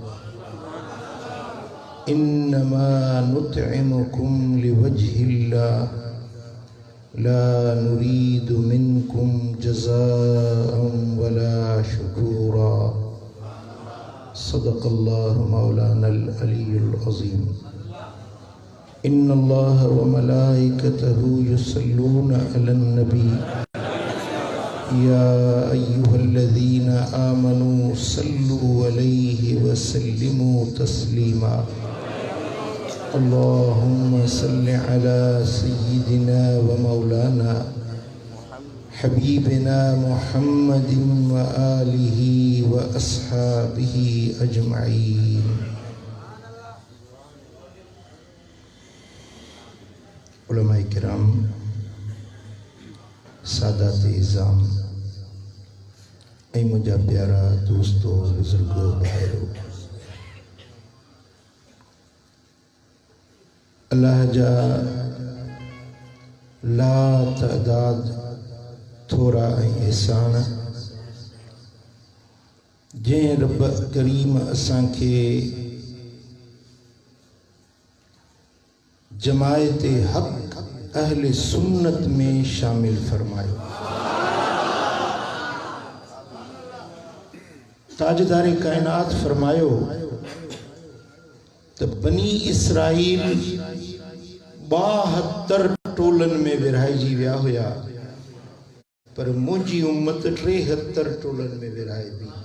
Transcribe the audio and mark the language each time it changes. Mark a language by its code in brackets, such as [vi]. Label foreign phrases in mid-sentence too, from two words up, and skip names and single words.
[ar] إنما نطعمكم لوجه الله لا نريد منكم جزاء ولا شكورا. صدق الله مولانا العلي العظيم. إن الله وملائكته يصلون على النبي يا أيها الذين آمنوا صلوا عليه وسلموا تسليما. اللهم صل على سيدنا ومولانا حبيبنا محمد وآله وأصحابه أجمعين. [sd] उलमाए किराम, सादात इज़ाम, ऐ मुझा प्यारा दोस्तों, बुजुर्गों, भाइयों, अल्लाह जा ला तादाद थोड़ा एहसान जे रब करीम असां खे जमायत हक़ अहले सुन्नत में शामिल फरमायो। ताजदारे कायनात फरमायो तो बनी इसराइल 72 टोलन में विरहाइजी विया हुया, पर मुझी उम्मत 73 टोलन में विरहाए थी।